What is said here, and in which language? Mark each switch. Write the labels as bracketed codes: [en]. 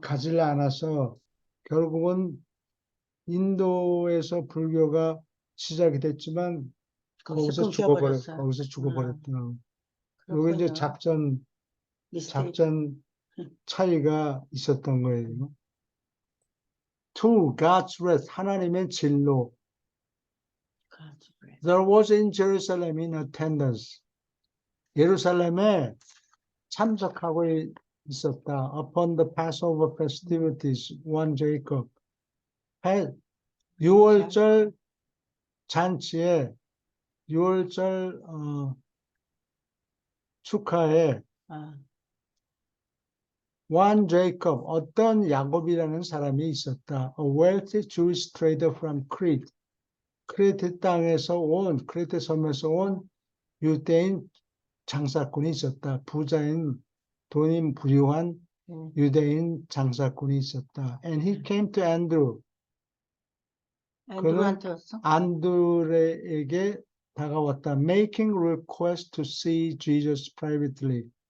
[ko] 가지를 않아서 결국은 인도에서 불교가 시작이 됐지만 거기서 죽어버렸더라고요. 여기 이제 작전 차이가 있었던 거예요. [en] To God's wrath, [ko] 하나님의 진노. [en] There was in Jerusalem in attendance. [ko] 예루살렘에 참석하고 있었다. [en] Upon the Passover festivities, one Jacob. [ko] 6월절 잔치에 6월절 축하에 [en] one Jacob, [ko] 어떤 야곱이라는 사람이 있었다. [en] A wealthy Jewish trader from Crete. [ko] 크레테 섬에서 온 유대인 장사꾼이 있었다. 돈이 부유한 유대인 장사꾼이 있었다. [en] And he came to Andrew. [ko] 그는 안드레에게 다가왔다. [en] Making request to see Jesus privately.